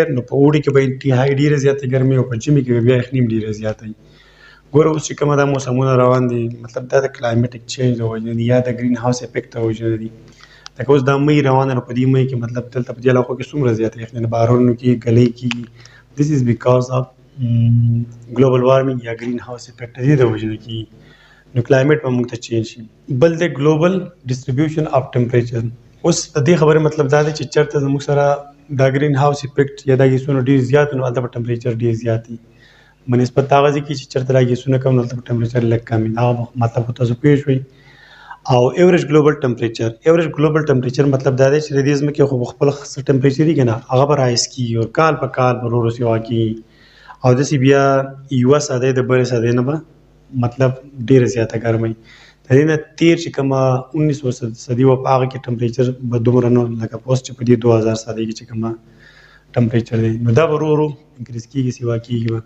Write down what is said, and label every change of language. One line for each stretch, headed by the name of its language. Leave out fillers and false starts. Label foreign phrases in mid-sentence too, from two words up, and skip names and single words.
Pashto: نو په اوړي کې به انتهایي ډېره زیاتې ګرمي او په ژمي کې به بیا یخني هم ډېره زیاته وي. ګوره اوس چې کومه دا موسمونه روان دي مطلب دا د
English: climatic change
Pashto: د وجې نه دي یا د
English: greenhouse effect
Pashto: د وجې نه دي. لکه اوس دا مۍ روانه ده په دې مۍ کې مطلب دلته په دې علاقو کې څومره زیاته یخني ده بارانونو کې ګلۍ کېږي
English: this is because of global warming
Pashto: یا
English: green house effect
Pashto: دې د وجې نه کېږي نو کلایمیټ به موږ ته چینج شي. بل د
English: global distribution of temperature
Pashto: اوس د دې خبرې مطلب دا دی چې چېرته زموږ سره دا
English: green house effect
Pashto: یا دا ګیسونه ډېر زیات نو هلته به ټمپریچر ډېر زیات وي بنسبت هغه ځای کې چې چېرته دا ګیسونه کم نو هلته به ټمپریچر لږ کم وي هغه مطلب خو تاسو پوه شوئ. او
English: average global temperature
Pashto: مطلب دا دی چې د دې ځمکې خو خپل څه ټمپریچر وي که نه هغه به رایز کېږي او کال په کال به ورو سیوا کېږي او داسې بیا یوه سدۍ د بلې سدۍ نه به مطلب ډېره زیاته ګرمۍ د دې نه تېر چې کومه 1900 صدي وه په هغه کې ټمپریچر به دومره نه لکه اوس چې په دې 2000 صدۍ کې چې کومه ټمپریچر دی نو دا به ورو ورو انکریز کېږي سیوا کېږي به.